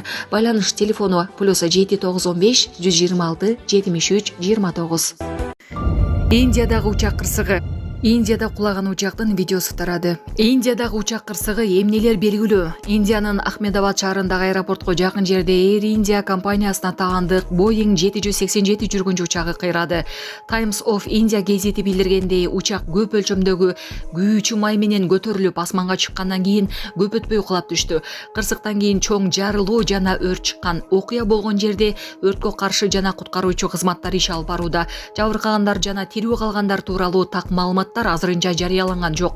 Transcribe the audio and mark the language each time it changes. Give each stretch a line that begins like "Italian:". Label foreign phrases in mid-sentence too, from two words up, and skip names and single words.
Kyrgyz: Байланыш телефону +7 915 126 73 29. Индиядагы учак кырсыгы. Индияда кулаган учактын видеосу тарады. Индиядагы учак кырсыгы эмнелер белгилүү. Индиянын Ахмедабад шаарындагы аэропортко жакын жерде Air India компаниясына тагандык Boeing 787 жүргүнчү учагы кыйрады. Times of India гезити билдиргендей, учак көп өлчөмдөгү күйүүчү май менен көтөрүлүп асманга чыккандан кийин көп өтпөй кулап түштү. Кырсыктан кийин чоң жарылуу жана өрт чыккан. Окуя болгон жерде өрткө каршы жана куткаруучу кызматтар иш алып барууда. Жабыркагандар жана тирүү калгандар тууралуу так маалымат азырынча жарыяланган жок.